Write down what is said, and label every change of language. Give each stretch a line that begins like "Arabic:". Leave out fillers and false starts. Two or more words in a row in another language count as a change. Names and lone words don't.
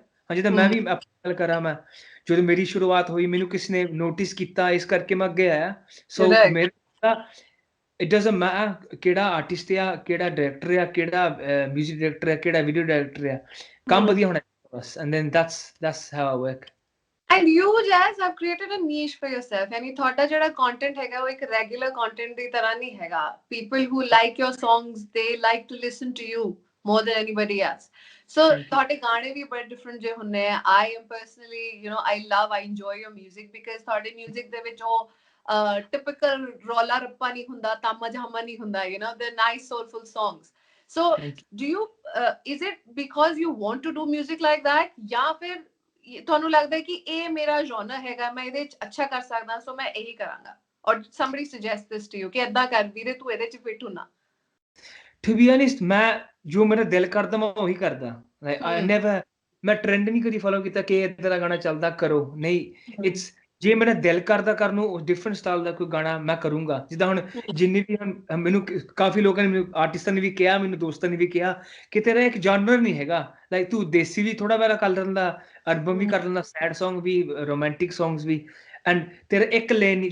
Punjabi: ਜਿੱਦਾਂ ਮੈਂ ਵੀ ਗੱਲ ਕਰਾਂ, ਮੈਂ ਜਦੋਂ ਮੇਰੀ ਸ਼ੁਰੂਆਤ ਹੋਈ, ਮੈਨੂੰ ਕਿਸੇ ਨੇ ਨੋਟਿਸ ਕੀਤਾ, ਇਸ ਕਰਕੇ ਮੈਂ ਅੱਗੇ ਆਇਆ। ਸੋ ਮੇਰਾ
English: it doesn't matter
Punjabi: ਕਿਹੜਾ ਆਰਟਿਸਟ ਆ, ਕਿਹੜਾ ਡਾਇਰੈਕਟਰ ਆ, ਕਿਹੜਾ
English: music director
Punjabi: ਆ, ਕਿਹੜਾ
English: video director
Punjabi: ਆ, ਕੰਮ ਵਧੀਆ ਹੋਣਾ ਚਾਹੀਦਾ ਬਸ।
English: and then that's how I work. And you, Jazz, have created a niche for yourself.
Punjabi: यानी ਤੁਹਾਡਾ ਜਿਹੜਾ content ਹੈਗਾ ਉਹ ਇੱਕ
English: regular content
Punjabi: ਦੀ ਤਰ੍ਹਾਂ ਨਹੀਂ ਹੈਗਾ.
English: People who like your songs, they like to listen to you more than anybody else.
Punjabi: So ਤੁਹਾਡੇ ਗਾਣੇ ਵੀ ਬੜੇ different ਜਿਹੇ ਹੁੰਦੇ ਆ.
English: I am personally, I enjoy your music because
Punjabi: ਤੁਹਾਡੇ music ਦੇ ਵਿੱਚ ਉਹ typical ਰੌਲਾ ਰੱਪਾ ਨਹੀਂ ਹੁੰਦਾ, ਤਾਮਾ ਝਾਮਾ ਨਹੀਂ ਹੁੰਦਾ,
English: they're nice soulful songs. So do you, is it because you want to do music like that,
Punjabi: ਜਾਂ ਫਿਰ ਤੁਹਾਨੂੰ ਲੱਗਦਾ ਕਿ ਇਹ ਮੇਰਾ ਜੌਨਰ ਹੈਗਾ, ਮੈਂ ਇਹਦੇ 'ਚ ਅੱਛਾ ਕਰ ਸਕਦਾ, ਸੋ ਮੈਂ ਇਹੀ ਕਰਾਂਗਾ?
English: Or somebody suggests this to you
Punjabi: ਕਿ ਏਦਾਂ ਕਰ ਵੀਰੇ, ਤੂੰ ਇਹਦੇ 'ਚ ਫਿੱਟ ਹੁੰਨਾ?
English: To be honest,
Punjabi: ਮੈਂ ਜੋ ਮੇਰਾ ਦਿਲ ਕਰਦਾ ਮੈਂ ਉਹੀ ਕਰਦਾ।
English: I never,
Punjabi: ਮੈਂ ਟ੍ਰੈਂਡ ਨਹੀਂ ਕਦੀ ਫੋਲੋ ਕੀਤਾ ਕਿ ਇੱਦਾਂ ਦਾ ਗਾਣਾ ਚੱਲਦਾ ਕਰੋ, ਨਹੀਂ। ਜੇ ਮੇਰਾ ਦਿਲ ਕਰਦਾ ਕਰਨ ਨੂੰ
English: different style
Punjabi: ਦਾ ਕੋਈ ਗਾਣਾ ਮੈਂ ਕਰੂੰਗਾ। ਜਿੱਦਾਂ ਹੁਣ ਜਿੰਨੀ ਵੀ ਮੈਨੂੰ ਕਾਫੀ ਲੋਕਾਂ ਨੇ, ਮੈਨੂੰ ਆਰਟਿਸਟਾਂ ਨੇ ਵੀ ਕਿਹਾ, ਮੈਨੂੰ ਦੋਸਤਾਂ ਨੇ ਵੀ ਕਿਹਾ ਕਿ ਤੇਰਾ ਇੱਕ ਜਾਨਰ ਨਹੀਂ ਹੈਗਾ, ਲਾਈਕ ਤੂੰ ਦੇਸੀ ਵੀ ਥੋੜਾ ਬਾਰਾ ਕਰ ਲੈਂਦਾ, ਅਲਬਮ ਵੀ ਕਰ ਲੈਂਦਾ,
English: sad song
Punjabi: ਵੀ,
English: romantic songs
Punjabi: ਵੀ, ਐਂਡ ਤੇਰਾ ਇੱਕ ਲੇਨ ਨਹੀਂ।